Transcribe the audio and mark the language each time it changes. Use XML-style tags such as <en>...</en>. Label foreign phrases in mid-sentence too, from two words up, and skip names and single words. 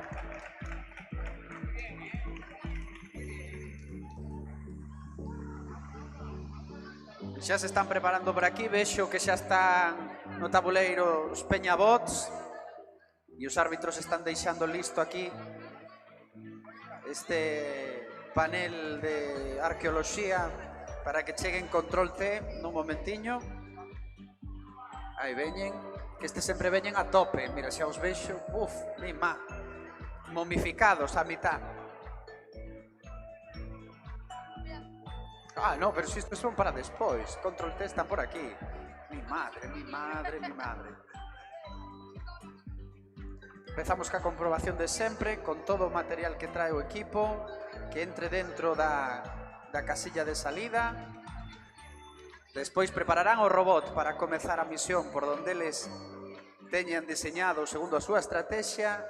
<gl>Xa se están preparando por aquí, vexo que xa están no tabuleiro os Peñabots e os árbitros están deixando listo aquí este panel de arqueoloxía para que cheguen Control T nun momentiño. Aí veñen, que estes sempre veñen a tope, mira, xa os vexo, mima, momificados a mitad.</gl> <es>Ah, no, pero si estos son para despois. Control T están por aquí. Mi madre, mi madre, mi madre.</es> <gl>Empezamos ca comprobación de sempre, con todo o material que trae o equipo, que entre dentro da casilla de salida. Despois prepararán o robot para comezar a misión por donde eles teñan diseñado segundo a súa estrategia.</gl>